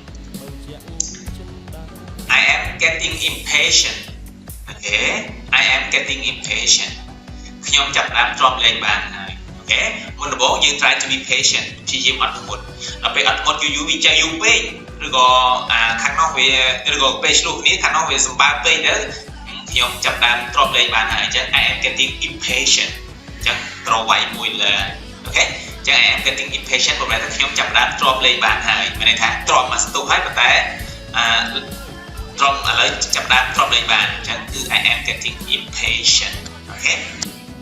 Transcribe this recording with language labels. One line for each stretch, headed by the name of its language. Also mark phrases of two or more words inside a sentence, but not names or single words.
English: I am getting impatient okay I am getting impatient
Khmer: ខ្ញុំចាប់ផ្ដើមទ្រាំលែងបានហើយអូខេមុនដំបូងយើង
English: try to be patient
Khmer: ព្យាយាមអត់ធ្មត់ដល់ពេលអត់ធ្មត់យូរវាចេះយូរពេកឬក៏ខាងនោះវាឬក៏ពេលឆ្លោះគ្នាខាងនោះវាសម្បើពេកទៅខ្ញុំចាប់ដើមទ្រាំលេងបានហើយអញ្ចឹង
English: I am getting impatient
Khmer: អញ្ចឹងត្រូវវាយមួយលើអូខេអញ្ចឹង
English: I am getting impatient
Khmer: ប្រហែលថាខ្ញុំចាប់ដើមទ្រាំលេងបានហើយមានន័យថាទ្រាំមកស្ទុះហើយប៉ុន្តែទ្រាំឥឡូវចាប់ដើមទ្រាំលេងបានអញ្ចឹងគឺ
English: I am getting impatient
Khmer: អូខេ